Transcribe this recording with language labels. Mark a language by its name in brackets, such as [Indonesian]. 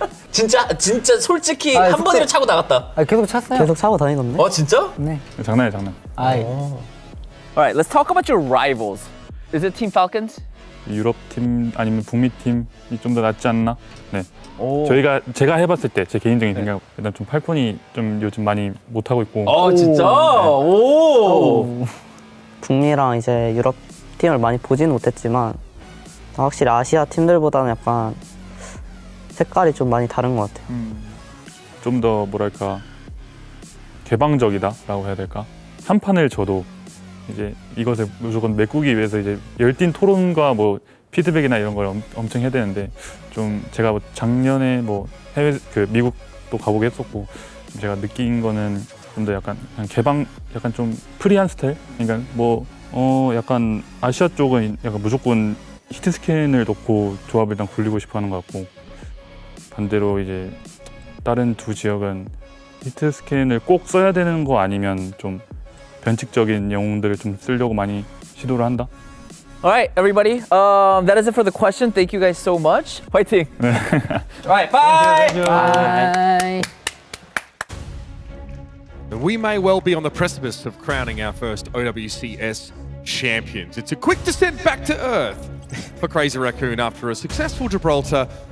[Korean] 진짜 솔직히 한 번이라도 차고 나갔다. 계속 찼어요. 계속 차고 다니던데? 진짜? 네. 장난. [English] Alright, let's talk about your rivals. Is it Team Falcons? [Korean] 유럽 팀 아니면 북미 팀이 좀 더 낫지 않나? 네. 제가 해봤을 때 제 개인적인 생각 일단 좀 팔콘이 좀 요즘 많이 못 하고 있고. 진짜? 오. 북미랑 이제 유럽 팀을 많이 보지는 못했지만 확실히 아시아 팀들보다는 약간 색깔이 좀 많이 다른 것 같아요. 좀 더 뭐랄까 개방적이다라고 해야 될까? 한 판을 져도 이제 이것을 무조건 메꾸기 위해서 이제 열띤 토론과 뭐 피드백이나 이런 걸 엄청 해야 되는데 좀 제가 뭐 작년에 뭐 해외 미국도 가보고 했었고 제가 느낀 거는 좀 더 약간 개방 약간 좀 프리한 스타일 그러니까 뭐 약간 아시아 쪽은 약간 무조건 히트 스캔을 넣고 조합을 일단 굴리고 싶어 하는 것 같고 반대로 이제 다른 두 지역은 히트 스캔을 꼭 써야 되는 거 아니면 좀 변칙적인 영웅들을 좀 쓰려고 많이 시도를 한다. [English] All right, everybody. That is it for the question. Thank you guys so much. Fighting. All right, bye. Bye. We may well be on the precipice of crowning our first OWCS champions. It's a quick descent back to earth for Crazy Raccoon after a successful Gibraltar.